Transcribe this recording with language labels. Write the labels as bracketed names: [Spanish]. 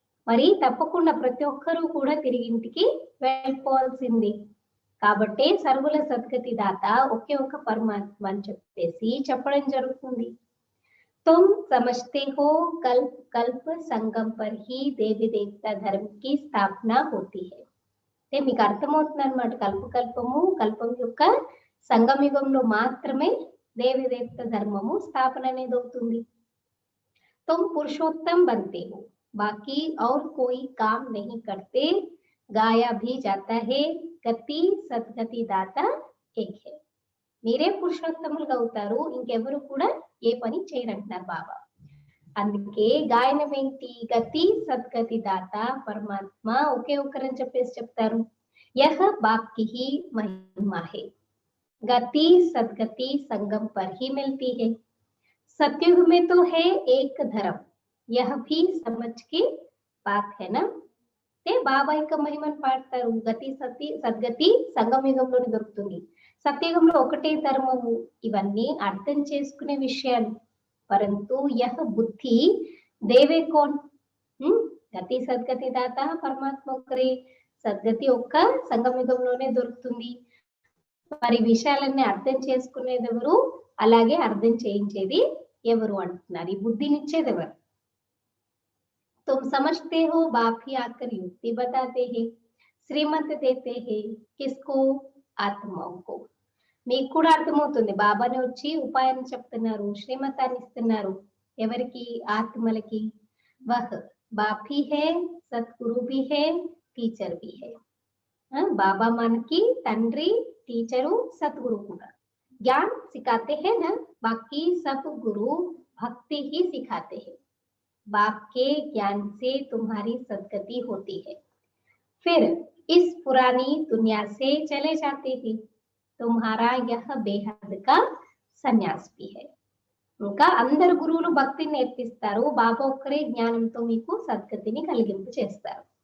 [Telugu] మరి తప్పకుండా ప్రతి ఒక్కరూ కూడా తిరిగి ఇంటికి వెళ్ళిపోవాల్సింది. కాబట్టి సర్వుల సద్గతి దాత ఒకే ఒక పరమాత్మ అని చెప్పేసి చెప్పడం జరుగుతుంది. [Hindi] तुम समझते हो कल्प कल्प संगम पर ही देवी देवता धर्म की स्थापना होती है. [Telugu] అంటే మీకు అర్థమవుతుంది అనమాట. కల్పకల్పము కల్పం యొక్క సంగమయుగంలో మాత్రమే దేవి దేవత ధర్మము స్థాపన అనేది అవుతుంది. [Hindi] तुम पुरुषोत्तम बनते हो, बाकी और कोई काम नहीं करते, गाया भी जाता है, गति सद्गति दाता एक है. [Telugu] మీరే పురుషోత్తములుగా అవుతారు, ఇంకెవరు కూడా ఏ పని చేయరంటున్నారు బాబా. అందుకే గాయనం ఏంటి, గతి సద్గతి దాత పరమాత్మ ఒకే ఒక్కరని చెప్పేసి చెప్తారు. [Hindi] యహ బాప్కి హి మహిమా హై, గతి సద్గతి సంగం పర్ హి మిల్తీ హై. सत्युग में तो है एक धर्म, यह भी समझ की बात है ना. [Telugu] అంటే బాబా యొక్క మహిమను పాడతారు. గతి సతి సద్గతి సంగమ యుగంలోనే దొరుకుతుంది. సత్యయుగంలో ఒకటే ధర్మము. ఇవన్నీ అర్థం చేసుకునే విషయాలు. [Hindi] పరంతు యహ బుద్ధి దేవే కోన్, [Telugu] గతి సద్గతి దాత పరమాత్మ ఒక్కరే. సద్గతి ఒక్క సంగమ యుగంలోనే దొరుకుతుంది. మరి విషయాలన్నీ అర్థం చేసుకునేది ఎవరు, అలాగే అర్థం చేయించేది ఎవరు అంటున్నారు. ఈ బుద్ధినిచ్చేది ఎవరు? [Hindi] तुम समझते हो बाप ही आकर युक्ति बताते हैं, श्रीमत देते हैं, किसको, ఆత్మకు को. [Telugu] మీకు కూడా అర్థమవుతుంది, బాబానే వచ్చి ఉపాయాన్ని చెప్తున్నారు, శ్రీమతాన్ని ఇస్తున్నారు. ఎవరికి? ఆత్మలకి. [Hindi] వహ్ బాప్ he high, Sadhguru Bhi high, teacher Bhi high. [Telugu] బాబా మనకి తండ్రి, టీచరు, సద్గురు కూడా. [Hindi] ज्ञान सिखाते हैं ना, बाकी सब गुरु भक्ति ही सिखाते हैं. बाप के ज्ञान से तुम्हारी सद्गति होती है, फिर इस पुरानी दुनिया से चले जाते हैं. तुम्हारा यह बेहद का సన్యాస్ भी है. [Telugu] ఇంకా అందరు గురువులు భక్తిని నేర్పిస్తారు, బాబా ఒక్కరే జ్ఞానంతో మీకు సద్గతిని కలిగింపు చేస్తారు.